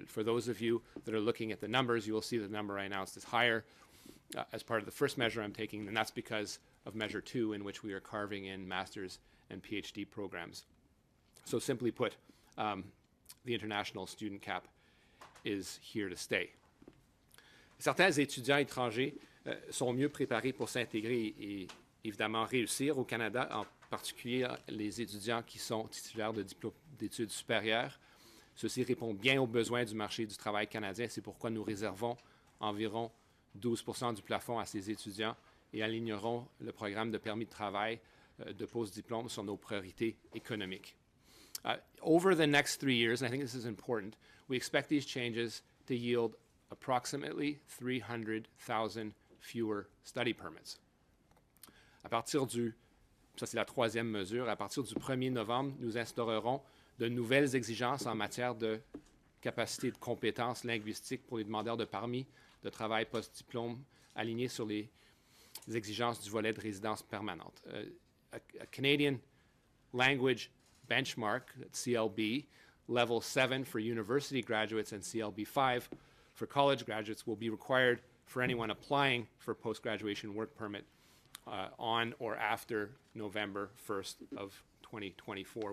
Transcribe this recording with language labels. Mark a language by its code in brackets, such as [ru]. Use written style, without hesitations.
[en] For those of you that are looking at the numbers, you will see the number I announced is higher as part of the first measure I'm taking, and that's because of measure 2, in which we are carving in master's and PhD programs. So simply put, the international student cap is here to stay. [fr] Certains étudiants étrangers sont mieux préparés pour s'intégrer et évidemment réussir au Canada, en particulier les étudiants qui sont titulaires de diplômes d'études supérieures. Ceci répond bien aux besoins du marché du travail canadien. C'est pourquoi nous réservons environ 12% du plafond à ces étudiants et alignerons le programme de permis de travail de post-diplôme sur nos priorités économiques. [en] Over the next 3 years, and I think this is important, we expect these changes to yield approximately 300,000 fewer study permits. [fr] À partir du, ça c'est la troisième mesure, à partir du 1er novembre, nous instaurerons de nouvelles exigences en matière de capacité de compétences linguistiques pour les demandeurs de permis de travail post-diplôme alignés sur les exigences du volet de résidence permanente. [en] A Canadian language benchmark, CLB, level 7 for university graduates and CLB 5 for college graduates will be required for anyone applying for post-graduation work permit on or after November 1st of 2024.